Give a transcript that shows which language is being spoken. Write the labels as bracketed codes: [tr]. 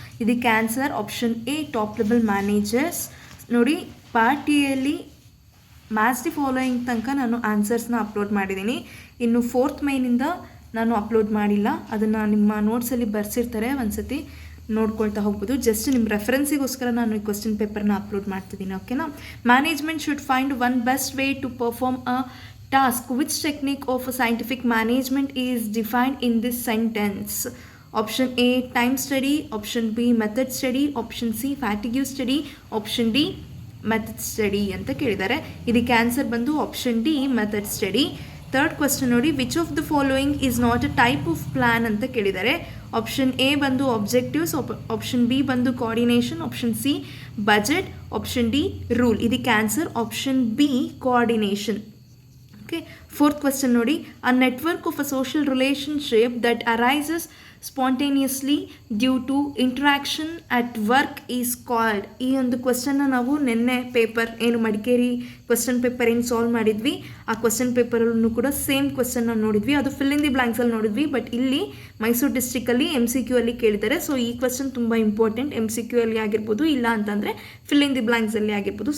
[kn] ಇದಕ್ಕೆ answer option A top level managers. ನೋಡಿ, part ಎಯಲ್ಲಿ match the following ತನಕ ನಾನು ಆನ್ಸರ್ಸ್ನ ಅಪ್ಲೋಡ್ ಮಾಡಿದ್ದೀನಿ. ಇನ್ನು 4th ಮೇನಿಂದ ನಾನು ಅಪ್ಲೋಡ್ ಮಾಡಿಲ್ಲ. ಅದನ್ನು ನಿಮ್ಮ ನೋಟ್ಸಲ್ಲಿ ಬರ್ಸಿರ್ತಾರೆ, ಒಂದ್ಸತಿ ನೋಡ್ಕೊಳ್ತಾ ಹೋಗ್ಬೋದು. ಜಸ್ಟ್ ನಿಮ್ಮ ರೆಫರೆನ್ಸಿಗೋಸ್ಕರ ನಾನು ಈ ಕ್ವಶನ್ ಪೇಪರ್ನ ಅಪ್ಲೋಡ್ ಮಾಡ್ತಿದ್ದೀನಿ. ಓಕೆನಾ? [en] Management should find one best way to perform a task. Which technique of scientific management is defined in this sentence? Option A time study, option B method study, option C fatigue study, option D method study [kn] ಅಂತ ಕೇಳಿದ್ದಾರೆ. ಇದಕ್ಕೆ answer ಬಂದು option D method study. Third question ನೋಡಿ, [en] which of the following is not a type of plan [kn] ಅಂತ ಕೇಳಿದ್ದಾರೆ. Option A ಬಂದು objectives, option B ಬಂದು coordination, option C budget, option D rule. ಇದಕ್ಕೆ answer option B coordination. [en] Okay, fourth question ನೋಡಿ, a network of a social relationship that arises spontaneously due to interaction at work is called. [kn] ಈ ಒಂದು ಕ್ವಶನ್ನ ನಾವು ನಿನ್ನೆ paper ಏನು Madikeri question paper ಏನು solve ಮಾಡಿದ್ವಿ, ಆ ಕ್ವಶನ್ ಪೇಪರಲ್ಲೂ ಕೂಡ ಸೇಮ್ ಕ್ವಶನ್ನ ನೋಡಿದ್ವಿ. ಅದು ಫಿಲ್ ಇನ್ ದಿ ಬ್ಲಾಂಕ್ಸಲ್ಲಿ ನೋಡಿದ್ವಿ, ಬಟ್ ಇಲ್ಲಿ ಮೈಸೂರು ಡಿಸ್ಟ್ರಿಕ್ಕಲ್ಲಿ MCQ ಅಲ್ಲಿ ಕೇಳಿದ್ದಾರೆ. ಸೊ ಈ ಕ್ವಶನ್ ತುಂಬ ಇಂಪಾರ್ಟೆಂಟ್. MCQ ಅಲ್ಲಿ ಆಗಿರ್ಬೋದು, ಇಲ್ಲ ಅಂತಂದರೆ ಫಿಲ್ ಇನ್ ದಿ ಬ್ಲಾಂಕ್ಸಲ್ಲಿ ಆಗಿರ್ಬೋದು.